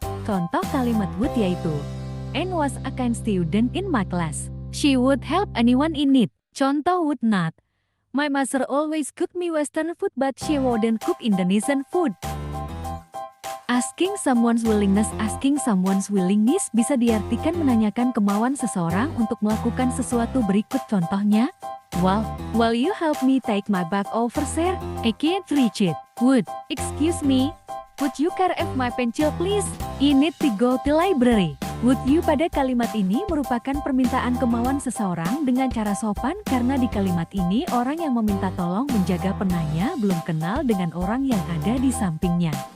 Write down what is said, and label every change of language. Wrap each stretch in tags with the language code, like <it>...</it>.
<id>Contoh kalimat</id> <en>would</en> <id>yaitu</id> <en>Anne was a kind student in my class. She would help anyone in need. Contoh would not. My mother always cook me Western food but she wouldn't cook Indonesian food. Asking someone's willingness. Asking someone's willingness</en> <id>bisa diartikan menanyakan kemauan seseorang untuk melakukan sesuatu berikut contohnya.</id> <en>Will you help me take my bag over there? I can't reach it. Would. Excuse me. Would you carry my pencil please? I need to go to library. Would you</en> <id>pada kalimat ini merupakan permintaan kemauan seseorang dengan cara sopan karena di kalimat ini orang yang meminta tolong menjaga penanya belum kenal dengan orang yang ada di sampingnya.</id>